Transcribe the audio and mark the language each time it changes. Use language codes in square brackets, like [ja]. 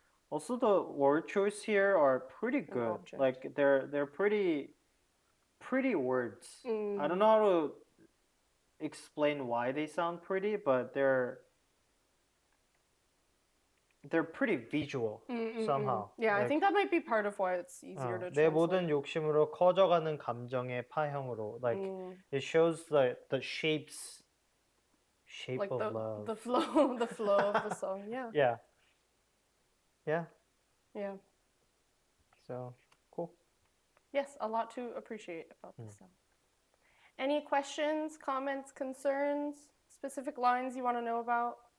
[en] Also, the word choice here are pretty good. Like they're pretty words. I don't know how to explain why they sound pretty, but they're pretty visual somehow. Yeah, like, I think that might be part of why it's easier to translate. [ko] 내 모든 욕심으로 커져가는 감정의 파형으로. [en] Like it shows the shape like of love. The flow of the song. Yeah. Yeah. Yeah. Yeah. So cool. Yes, a lot to appreciate about this song. Any questions, comments, concerns, specific lines you want to know about?